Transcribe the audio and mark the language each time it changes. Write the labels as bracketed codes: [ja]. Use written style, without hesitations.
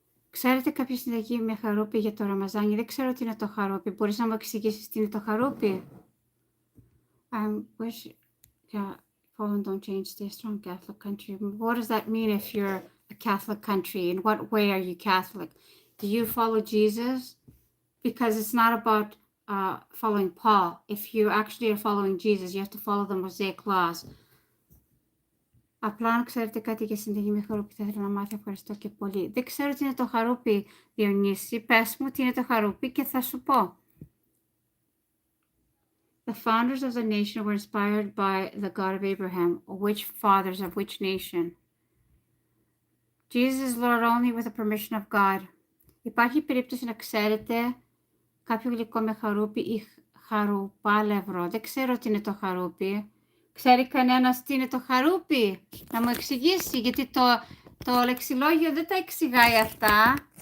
[el] Ξέρετε κάποια συνταγή με χαρούπι για το Ραμαζάνι? Δεν ξέρω τι είναι το χαρούπι. Μπορείς να μου εξηγήσεις τι είναι το χαρούπι? [en] I wish Poland don't change to a strong Catholic country. What does that mean if you're a Catholic country? In what way are you Catholic? Do you follow Jesus? Because it's not about following Paul. If you actually are following Jesus, you have to follow the Mosaic laws. [el] Απλά αν ξέρετε κάτι για συνταγή με χαρούπι θα ήθελα να μάθω. Ευχαριστώ και πολύ. Δεν ξέρω τι είναι το χαρούπι, Διονύση. Πες μου τι είναι το χαρούπι και θα σου πω. [en] The founders of the nation were inspired by the God of Abraham. Which fathers of which nation? Jesus is Lord only with the permission of God. [el] Υπάρχει περίπτωση να ξέρετε κάποιο γλυκό με χαρούπι ή χαρουπάλευρο? Δεν ξέρω τι είναι το χαρούπι. Ξέρει κανένας τι είναι το χαρούπι? Να μου εξηγήσει, γιατί το λεξιλόγιο δεν τα εξηγάει αυτά.